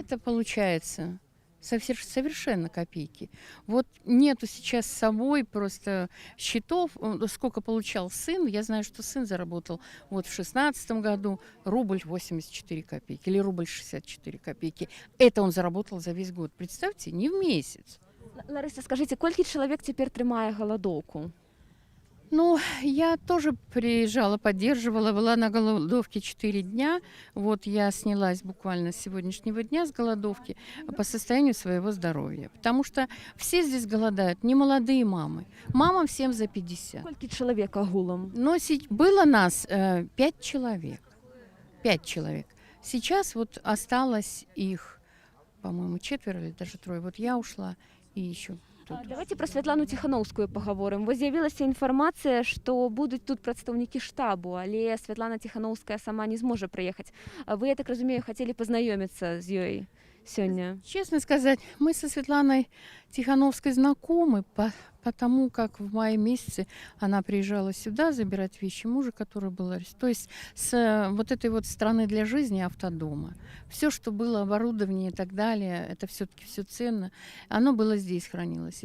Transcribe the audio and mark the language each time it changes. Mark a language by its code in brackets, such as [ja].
[ru] это получается совершенно копейки. Вот нету сейчас с собой просто счетов, сколько получал сын. Я знаю, что сын заработал вот в 2016 году рубль 84 копейки или рубль 64 копейки. Это он заработал за весь год. Представьте, не в месяц. [be] Ларыса, скажите, колькі чалавек цяпер трымае галадоўку? [ru] Ну, я тоже приезжала, поддерживала, была на голодовке 4 дня. Вот я снялась буквально с сегодняшнего дня с голодовки по состоянию своего здоровья. Потому что все здесь голодают, не молодые мамы. Мамам всем за 50. [be] Колькі чалавек агулам? [ru] Но было нас 5 человек. 5 человек. Сейчас вот осталось их, по-моему, 4 или даже 3. Вот я ушла и еще. Давайте про Святлану Ціхановскую паговорым. [be] Вось з'явілася інфармацыя, што будуць тут прадстаўнікі штабу, але Святлана Ціхановская сама не зможа прыехаць. Вы, я так разумею, хацелі пазнаёміцца з ёй сёння. [ru] Честно сказать, мы со Светланой Тихановской знакомы, потому как в мае месяце она приезжала сюда забирать вещи мужа, который был арестован. То есть с вот этой вот страны для жизни автодома. Все, что было оборудование и так далее, это все-таки все ценно, оно было здесь, хранилось.